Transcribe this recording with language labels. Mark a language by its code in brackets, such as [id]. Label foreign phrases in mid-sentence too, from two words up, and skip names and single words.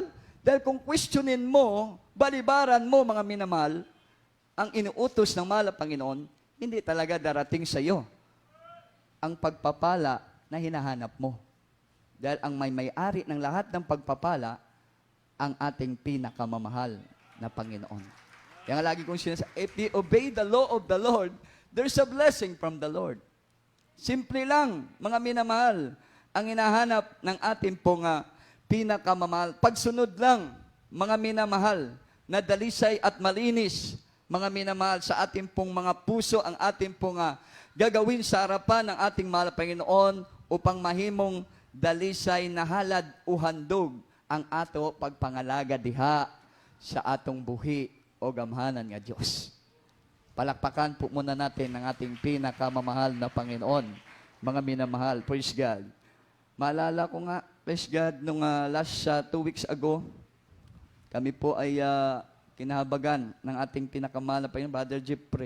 [tl] Dahil kung questionin mo, balibaran mo, mga minamahal, ang inuutos ng mahal na Panginoon, hindi talaga darating sa iyo ang pagpapala na hinahanap mo. Dahil ang may-ari ng lahat ng pagpapala, ang ating pinakamamahal na Panginoon. Kaya nga lagi kong sinasabi, [en] if you obey the law of the Lord, there's a blessing from the Lord. [tl] Simple lang, mga minamahal, ang hinahanap ng ating pong pinakamamahal. Pagsunod lang, mga minamahal, na dalisay at malinis, mga minamahal, sa ating pong mga puso, ang ating pong gagawin sa harapan ng ating mahal na Panginoon upang mahimong dalisay na halad o handog [ceb] ang ato pagpangalaga diha sa atong buhi o gamhanan nga Diyos. [tl] Palakpakan po muna natin ang ating pinakamamahal na Panginoon. Mga minamahal, [en] praise God. [tl] Maalala ko nga, [en] praise God, [tl] nung [en] last 2 weeks ago, [tl] kami po ay kinahabagan ng ating pinakamahal na Panginoon, Brother Jeffrey.